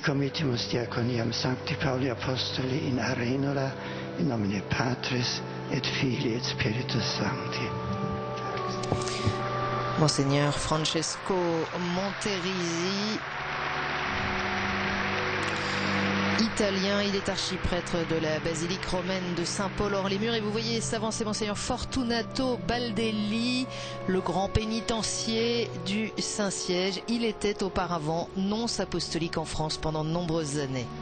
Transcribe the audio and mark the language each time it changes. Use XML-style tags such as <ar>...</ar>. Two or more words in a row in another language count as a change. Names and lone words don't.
<la>committimus diaconiam Sancti Pauli Apostoli in Arenula, in nomine Patris et Filii et Spiritus Sancti.</la> <fr>Monseigneur Francesco Monterisi, italien, il est archiprêtre de la basilique romaine de Saint-Paul-hors-les-Murs. Et vous voyez s'avancer Monseigneur Fortunato Baldelli, le grand pénitencier du Saint-Siège. Il était auparavant nonce apostolique en France pendant de nombreuses années.</fr>